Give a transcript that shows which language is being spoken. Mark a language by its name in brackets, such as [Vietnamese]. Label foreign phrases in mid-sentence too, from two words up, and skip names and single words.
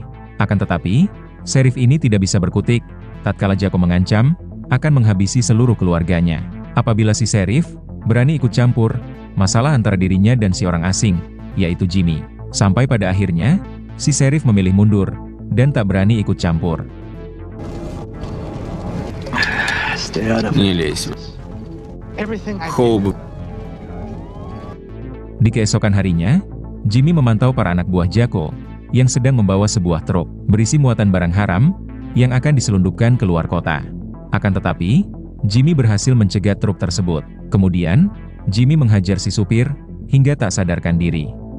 [Indonesian] Akan tetapi, Sheriff ini tidak bisa berkutik, tatkala Jaco mengancam akan menghabisi seluruh keluarganya. Apabila si Sheriff berani ikut campur masalah antara dirinya dan si orang asing, yaitu Jimmy. Sampai pada akhirnya, si Sheriff memilih mundur dan tak berani ikut campur. [Russian] Не лезь. Хоуп. [Indonesian] Di keesokan harinya, Jimmy memantau para anak buah Jaco yang sedang membawa sebuah truk berisi muatan barang haram yang akan diselundupkan keluar kota. Akan tetapi, Jimmy berhasil mencegat truk tersebut. Kemudian, Jimmy menghajar si supir hingga tak sadarkan diri.